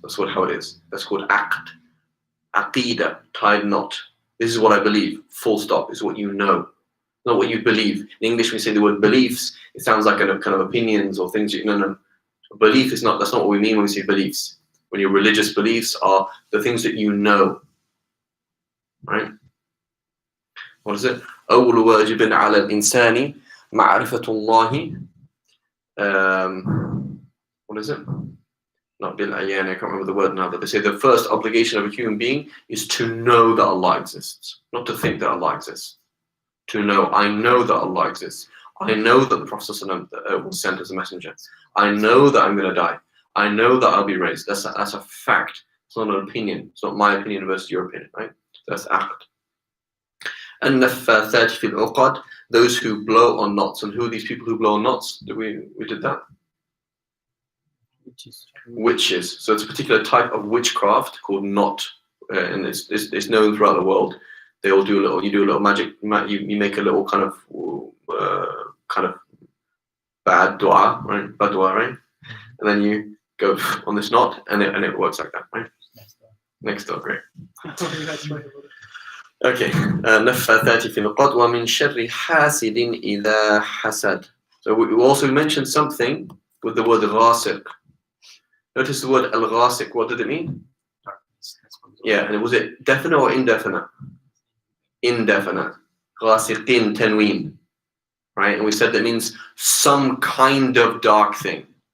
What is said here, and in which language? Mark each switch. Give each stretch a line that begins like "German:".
English: That's how it is. That's called aqd. Aqidah, tied knot. This is what I believe. Full stop. Is what you know, not what you believe. In English, when we say the word beliefs, it sounds like kind of opinions or things. No. Belief is not. That's not what we mean when we say beliefs. When your religious beliefs are the things that you know. Right? What is it?
Arabic: أول واجب على الإنسان معرفة الله.
English: What is it? Not bil ayan, I can't remember the word now, but they say the first obligation of a human being is to know that Allah exists, not to think that Allah exists. To know, I know that Allah exists. I know that the Prophet was sent as a messenger. I know that I'm going to die. I know that I'll be raised. That's a fact. It's not an opinion. It's not my opinion versus your opinion, right? That's aqd. And naffathat fil uqad, those who blow on knots. And who are these people who blow on knots? We did that. Witches. So it's a particular type of witchcraft called knot, and it's known throughout the world. They all do you do a little magic. You make a little kind of bad dua, right? Bad dua, right? And then you go on this knot, and it works like that, right? Next door, great. Okay.
Arabic: نفاثات في العقد ومن شر حاسد إذا حسد.
English: So we also mentioned something with the word ghasiq. Notice the word al-ghasiq. What did it mean? Yeah, and was it definite or indefinite? Indefinite.
Arabic: غاسقين تنوين.
English: Right? And we said that means some kind of dark thing.